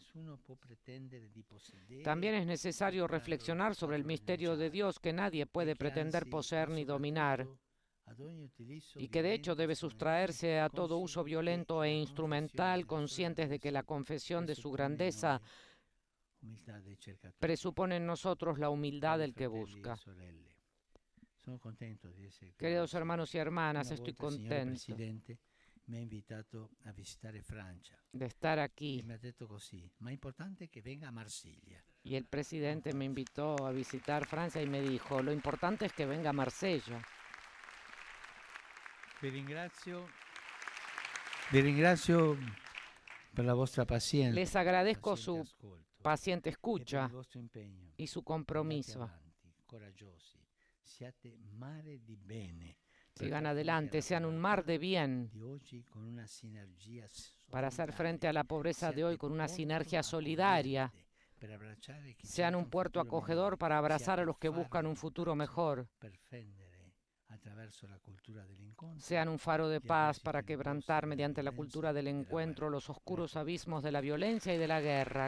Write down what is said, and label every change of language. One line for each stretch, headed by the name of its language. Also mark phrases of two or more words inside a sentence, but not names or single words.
Spanish: También es necesario reflexionar sobre el misterio de Dios que nadie puede pretender poseer ni dominar, y que de hecho debe sustraerse a todo uso violento e instrumental, conscientes de que la confesión de su grandeza presupone en nosotros la humildad del que busca. Queridos hermanos y hermanas, estoy contento
Italian: mi ha invitato a visitare Francia.
Spanish: De estar aquí. Y me ha
Italian: detto così, ma è importante che venga a Marsiglia.
Spanish: Y el presidente me invitó a visitar Francia y me dijo, lo importante es que venga a Marsella.
Italian: Vi ringrazio per la vostra pazienza.
Spanish: Les agradezco su paciente escucha y su compromiso.
Italian: Siate mare di bene.
Spanish: Sigan adelante, sean un mar de bien para hacer frente a la pobreza de hoy con una sinergia solidaria. Sean un puerto acogedor para abrazar a los que buscan un futuro mejor. Sean un faro de paz para quebrantar mediante la cultura del encuentro los oscuros abismos de la violencia y de la guerra.